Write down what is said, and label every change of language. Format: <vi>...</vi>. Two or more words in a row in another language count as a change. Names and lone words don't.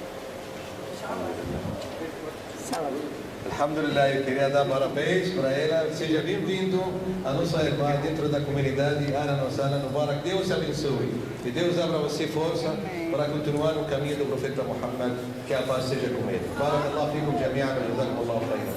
<pt>Alhamdulillah, eu queria dar parabéns para ela. Seja bem-vindo à nossa irmã dentro da comunidade</pt> <ar>أهلا وسهلا مبارك.</ar> <pt>Deus abençoe. E Deus abra você força para continuar no caminho do profeta Muhammad. Que a paz seja com ele.</pt> <ar>بارك الله فيكم جميعا وجزاكم الله خيرا.</ar>